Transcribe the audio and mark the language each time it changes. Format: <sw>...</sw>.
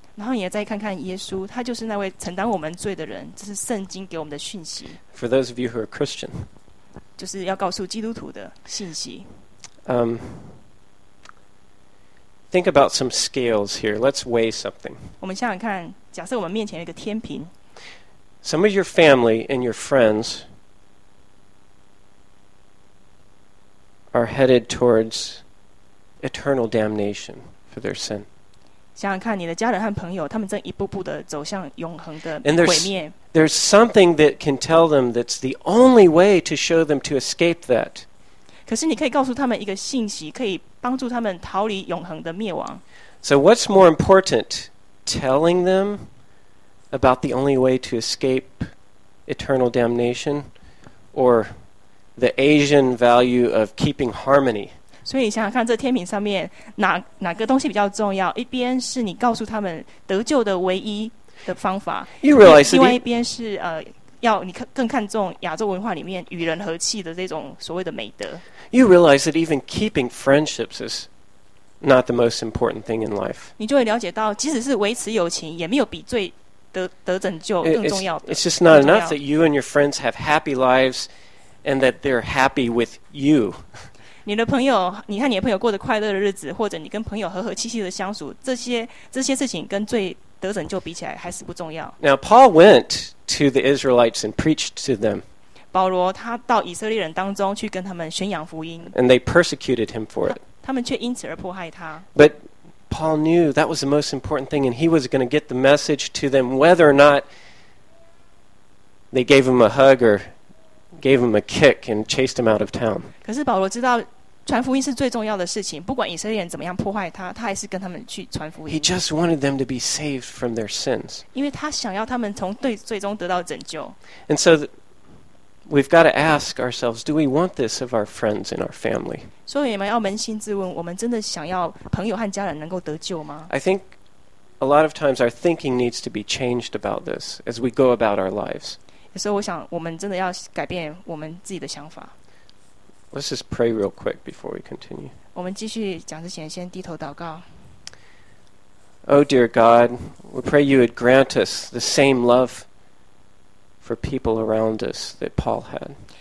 <zh>然后你再看看耶稣, 他就是那位承担我们罪的人, 这是圣经给我们的讯息。</zh> <en>For those of you who are Christian,</en> <zh>就是要告诉基督徒的信息。</zh> <en>Think about some scales here. Let's weigh something.</en> <zh>我们想想看, 假设我们面前有一个天平,</zh> <en>some of your family and your friends are headed towards eternal damnation for their sin.</en> <zh>想想看你的家人和朋友, 他们正一步步地走向永恒的毁灭。</zh> <en>And there's something that can tell them that's the only way to show them to escape that.</en> <zh>可是你可以告诉他们一个信息, 可以帮助他们逃离永恒的灭亡。</zh> <en>So what's more important, telling them about the only way to escape eternal damnation, or the Asian value of keeping harmony?</en> <zh>所以你想想看这天平上面哪个东西比较重要, 一边是你告诉他们得救的唯一的方法,</zh> <en>you realize</en> <zh>另外一边是, 要你更看重亚洲文化里面与人和气的这种所谓的美德。</zh> <en>You realize that even keeping friendships is not the most important thing in life.</en> <zh>你就会了解到即使是维持友情, 也没有比罪得拯救更重要的。</zh> <en>It's just not enough that you and your friends have happy lives and that they're happy with you.</en> <zh>你的朋友, 你和你的朋友过得快乐的日子, 或者你跟朋友和和气气的相处, 这些事情跟罪得拯救比起来还是不重要。</zh> <en>Now Paul went to the Israelites and preached to them.</en> <zh>保罗他到以色列人当中去跟他们宣扬福音。</zh> <en>And they persecuted him for it.</en> <zh>他们却因此而迫害他。</zh> <en>But Paul knew that was the most important thing, and he was going to get the message to them whether or not they gave him a hug or gave him a kick and chased him out of town.</en> <zh>可是保罗知道传福音是最重要的事情, 不管以色列人怎么样迫害他, 他还是跟他们去传福音。</zh> <en>He just wanted them to be saved from their sins.</en> <zh>因为他想要他们从罪中得到拯救。</zh> <en>And so we've got to ask ourselves, do we want this of our friends and our family?</en> <zh>所以你们要扪心自问, 我们真的想要朋友和家人能够得救吗?</zh> <en>I think a lot of times our thinking needs to be changed about this as we go about our lives.</en> <zh>所以我想我们真的要改变我们自己的想法。</zh> <en>Let's just pray real quick before we continue.</en> <zh>我们继续讲之前先低头祷告。</zh> <en>Oh dear God, we pray you would grant us the same love for people around us that Paul had.</en>